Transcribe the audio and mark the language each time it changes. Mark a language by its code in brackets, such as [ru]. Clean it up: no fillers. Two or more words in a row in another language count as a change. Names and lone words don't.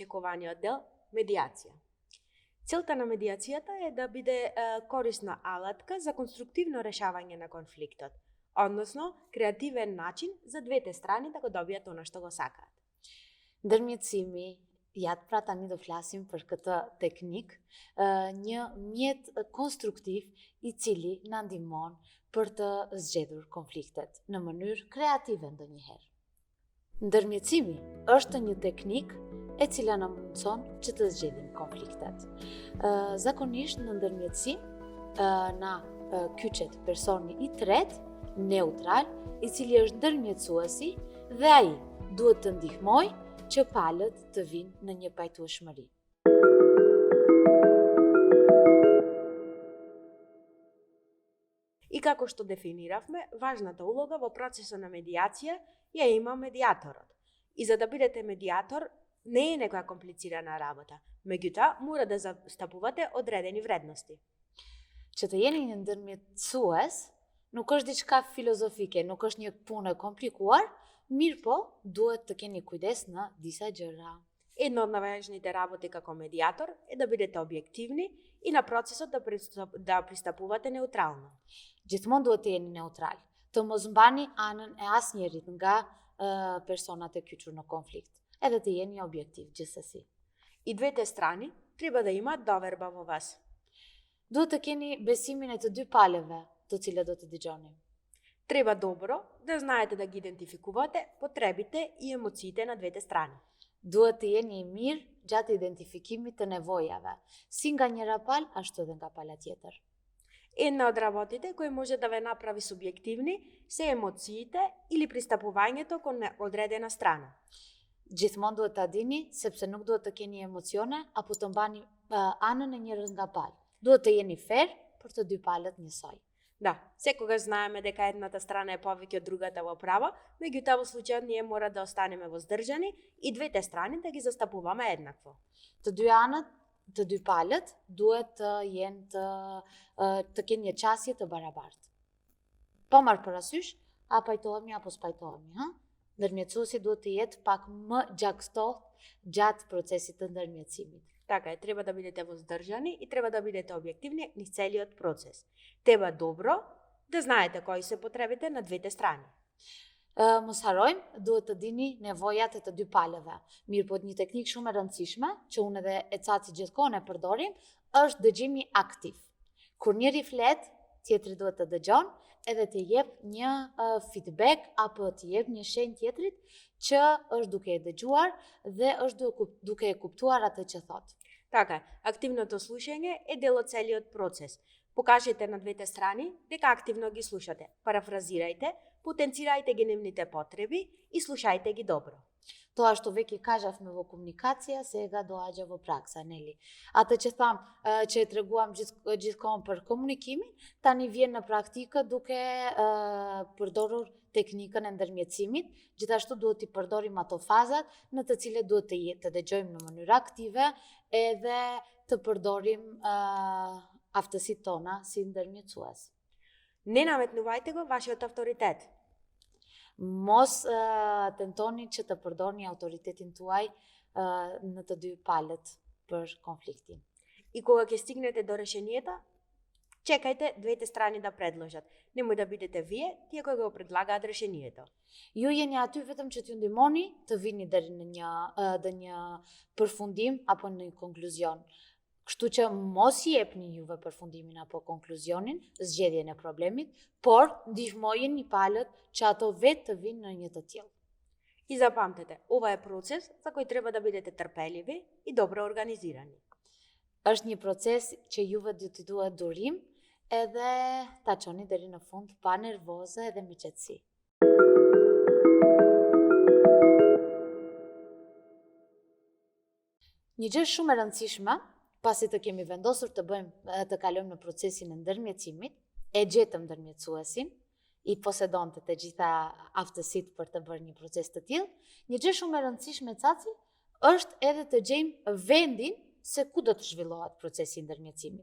[mk] најпознаваниот дел – медиација. Целта на медиацијата е да биде корисна алатка за конструктивно решавање на конфликтот, односно креативен начин за двете страни да го добијат она што го сакаат. [sq] Ndërmjetësimi, ja të pra tani do flasim për këtë teknik, një mjet konstruktiv i cili na ndihmon për të zgjedhur konfliktet në mënyrë kreative ndonjëherë. Ndërmjetësimi është një teknik e cila na mundson që të zgjedhim konfliktet. Zakonisht në ndërmjetësim na kyçet personi i tretë, neutral, i cili është ndërmjetësuesi dhe ai duhet të ndihmojë që palët të vinë në një pajtueshmëri. [mk] И како што дефиниравме, важната улога во процесот на медиација ја има медиаторот. И за да бидете медиатор, не е некоја комплицирана работа, меѓутоа мора да застапувате одредени вредности. [sq] Që të jeni një ndërmjetësues nuk është diçka filozofike, nuk është një punë e komplikuar, mirë po duhet të keni kujdes në disa gjëra. [mk] Една од најважните работи како медиатор е да бидете објективни и на процесот да пристапувате неутрално. [sq] Gjithmonë duhet të jeni neutral, të mos mbani anën e asnjërit nga personat e kyçur në konflikt, edhe të jeni objektiv gjithsesi. [mk] И двете страни треба да имаат доверба во вас. [sq] Duhet të keni besimin e të dy palëve, të cilët do të dëgjoni. [mk] Треба добро да знаете да ги идентификувате потребите и емоциите на двете страни. [sq] Duhet të jeni i mirë gjatë identifikimit të nevojave, si nga njëra palë, ashtu edhe nga pala tjetër. [mk] Една од работите кои може да ве направи субјективни се емоциите или пристапувањето кон одредена страна. [sq] Gjithmonë duhet ta dini, sepse nuk duhet të keni emocione apo të mbani anën e njërës nga palë. Duhet të jeni fair për të dy palët njësoj. [mk] Да, секогаш знаеме дека едната страна е повеќе од другата во право, меѓутоа во случајот ние мора да останеме воздржани и двете страни да ги застапуваме еднакво. [sq] Të dy anët, të dy palët duhet të jenë të kenë një qasje të barabartë. Po marrë parasysh, a pajtohemi apo s'pajtohemi, ha? Ndërmjetësuesi duhet të jetë pak më gjakstohtë gjatë procesit të ndërmjetësimit. [mk] Така е, треба да бидете воздржани и треба да бидете објективни низ целиот процес. Треба добро да знаете кои се потребите на двете страни. [sq] Mos harrojmë, duhet të dini nevojat e të dy palëve. Mirë po një teknik shumë e rëndësishme, që unë edhe e Caci gjithkohën e përdorim, është dëgjimi aktiv. Kur njëri flet, tjetri duhet të dëgjon, edhe të jep një feedback apo të jep një shenjë tjetrit që është duke e dëgjuar dhe është duke e kuptuar atë që thot. [mk] Така, активното слушање е дел од целиот процес. Покажете на двете страни дека активно ги слушате. Парафразирајте, потенцирајте ги нивните потреби и слушајте ги добро. Тоа што веќе кажавме во комуникација, сега доаѓа во пракса, нели? [sq] Atë që tham, që e treguam gjithkohën për komunikimin, tani vjen në praktikë duke përdorur teknikën e ndërmjetësimit, gjithashtu duhet të përdorim ato fazat në të cilet duhet të dëgjojmë në mënyrë aktive edhe të përdorim aftësitë tona si ndërmjetësues. [mk] Не наметнувајте го вашиот авторитет. [sq] Mos tentoni që të përdorni autoritetin tuaj në të dy palët për konfliktin. [mk] И кога ќе стигнете до решението, чекајте двете страни да предложат. Немој да бидете вие тие кои го предлагаат решението. [sq] Ju jeni aty vetëm që t'ju ndihmoni të vini deri në një përfundim apo në një konkluzion. Kështu që mos i jepni juve përfundimin apo konkluzionin, zgjedhjen e problemit, por ndihmojeni palët që ato vetë të vinë në një të tillë. [mk] И запамтете, ова е процес за кој треба да бидете трпеливи и добро организирани. [sq] Është një proces që juve t'i duhet durim edhe ta çoni deri në fund pa nervoze edhe me qetësi. Një gjë shumë e rëndësishme, pasi të kemi vendosur të kalojmë në procesin e ndërmjetësimit, e gjetëm ndërmjetësuesin, i posedonte të gjitha aftësitë për të bërë një proces të tillë, një gjë shumë e rëndësishme Caci është edhe të gjejmë vendin se ku do të zhvillohet procesi i ndërmjetësimit.